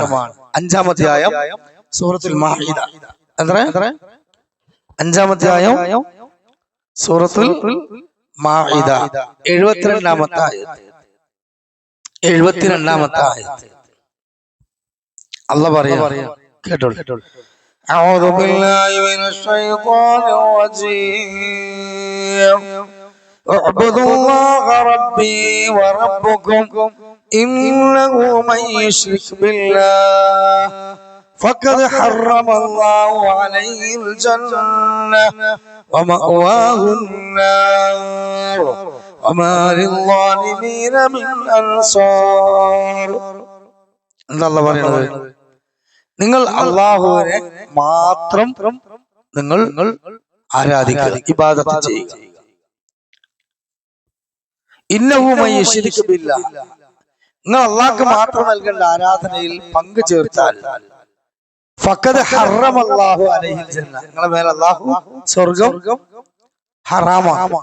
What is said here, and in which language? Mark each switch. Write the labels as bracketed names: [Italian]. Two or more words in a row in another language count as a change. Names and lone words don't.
[Malayalam] 5-ാം അധ്യായം സൂറത്തുൽ മാഇദ. എത്ര? 5-ാം അധ്യായം സൂറത്തുൽ മാഇദ 72-ാമത്തെ ആയത്ത്. 72-ാമത്തെ ആയത്ത് അല്ലാഹ് പറയാ, കേട്ടോളൂ. [Arabic] أعوذ بالله من الشيطان الرجيم اعبدوا الله ربي وربكم إنه من يشرك بالله فقد حرم الله عليه الجنة ومأواه النار وما للظالمين من أنصار. [Malayalam] الله പറയുന്നത്, നിങ്ങൾ അല്ലാഹുവിനെ മാത്രം നിങ്ങൾ ആരാധിക്കുക, ഇബാദത്ത് ചെയ്യുക. [Arabic] إنه من يشرك بالله, [Malayalam] നിങ്ങൾ അല്ലാഹുക്ക് മാത്രം നൽകേണ്ട ആരാധനയിൽ പങ്കു ചേർത്താൽ [Arabic] فقد حرم الله عليه الجنة, [Malayalam] നിങ്ങളുടെ മേൽ അല്ലാഹു സ്വർഗ്ഗം ഹറാമാക്കും.